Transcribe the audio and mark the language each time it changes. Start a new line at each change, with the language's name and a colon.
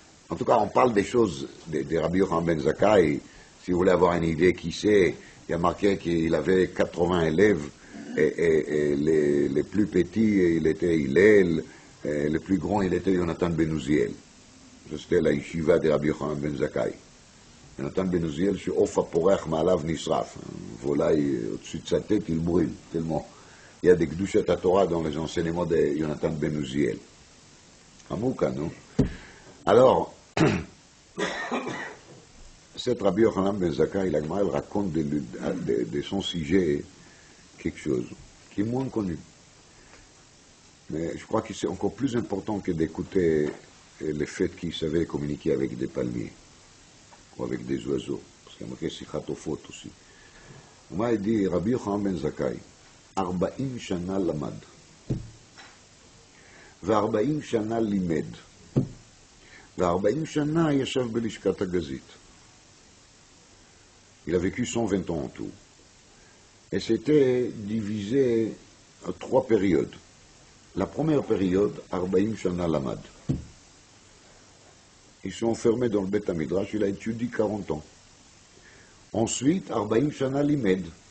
French: En tout cas, on parle des choses des Rabbi Yochanan ben Zakkai. Si vous voulez avoir une idée qui c'est, il y a marqué qu'il avait 80 élèves, et les plus petits, il était Hillel, et le plus grand, il était Jonathan ben Uziel. C'était la yeshiva de Rabbi Yochanan ben Zakkai.
Hebrew: Jonathan ben Uziel, שעוף הפורח מעליו נשרף.
French: Voilà, au-dessus de sa tête, il brûle, tellement. Il y a des Kedushat Torah dans les enseignements de Jonathan ben Uziel. Amouka, non? Alors, cette Rabbi Yochanan ben Zakkai, la Gemara, elle raconte de son sujet quelque chose qui est moins connu. Mais je crois que c'est encore plus important que d'écouter le fait qu'il savait communiquer avec des palmiers ou avec des oiseaux. Parce qu'il y a marqué Sichat Ofot aussi. Moi, il dit,
Hebrew: Rabbi Yochanan ben Zakkai, 40 שנה למד, ו40 שנה לימד, ו40 שנה ישב בלשכת הגזית.
French: Il a vécu 120 ans en tout. Et c'était divisé en 3 périodes. La première période, 40
Hebrew: shana lamad.
French: Ils sont enfermés dans le Beth Midrash, il a étudié 40 ans. Ensuite, 40
Hebrew: shana limed.